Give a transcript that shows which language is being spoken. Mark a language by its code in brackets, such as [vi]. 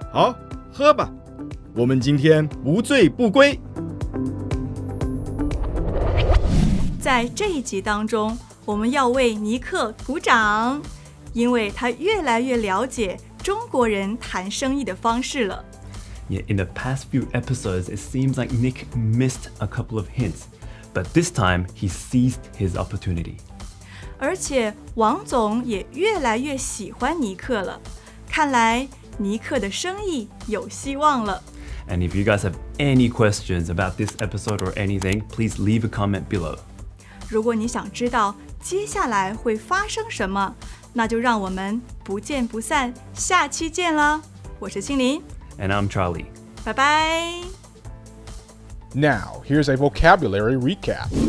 [zh] 好，喝吧，我们今天不醉不归。在这一集当中，我们要为尼克鼓掌，因为他越来越了解中国人谈生意的方式了。 [en] Yeah, in the past few episodes, it seems like Nick missed a couple of hints, but this time he seized his opportunity. [zh] 而且王总也越来越喜欢尼克了，看来尼克的生意有希望了。 [en] And if you guys have any questions about this episode or anything, please leave a comment below. [zh] 如果你想知道接下来会发生什么，那就让我们不见不散，下期见了。我是青林， [en] And I'm Charlie. [zh] 拜拜。 [en] Now, here's a vocabulary recap.